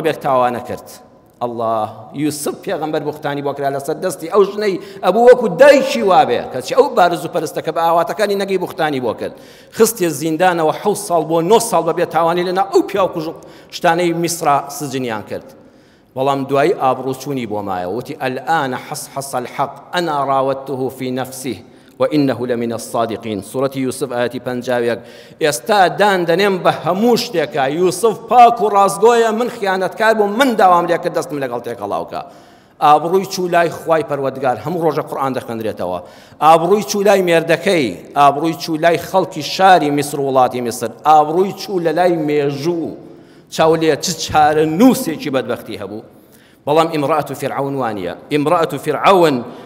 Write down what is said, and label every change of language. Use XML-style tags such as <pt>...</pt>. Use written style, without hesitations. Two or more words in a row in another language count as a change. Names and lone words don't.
<ckb>بێک تاوانە کرد الله یوسف پێغەمبەر بوختانی بۆ کرا لەسەر دەستی ئەو ژنەی ئەبوو وەکو دایکی وابێ کەچی ئەو بارزوو پەرستەکە بە ئاواتەکانی نەگەی بوختانی بۆ کرد خستێ زیندانەوە 7 ساڵ بۆ 9 ساڵ بەبێ تاوانی لەنا ئەو پیا و کوژ شتانەی میسرا سجنیان کرد بەڵام دوای ئابڕوچوونی بۆ مایە وتی</ckb> <ar>الآن حصحص الحق أنا راودته في نفسه وإنه لمن الصادقين سورة يوسف آياتي 50</ar> <ckb>ئێستا دان دەنێم بە هەموو شتێکە یوسف پاک و ڕاستگۆیە من خیانەتکار بووم من داوام لێ کرد دەستم لەگەڵ تێکەڵاوکە ئابڕووی چوو لای خوای پەروەردگار هەموو ڕۆژە قورئان دەخوێندرێتەوە ئابڕووی چوو لای مێردەکەی ئابڕووی چوو لای خەڵکی شاری میسر وڵاتی میسر ئابڕووی چوو لە لای مێژوو چاولێ چ چارە نووسێکی بەدبەختی هەبوو بەڵام ئیمڕەئەت فرعون وانیە ئیمڕەئەت فرعون</ckb>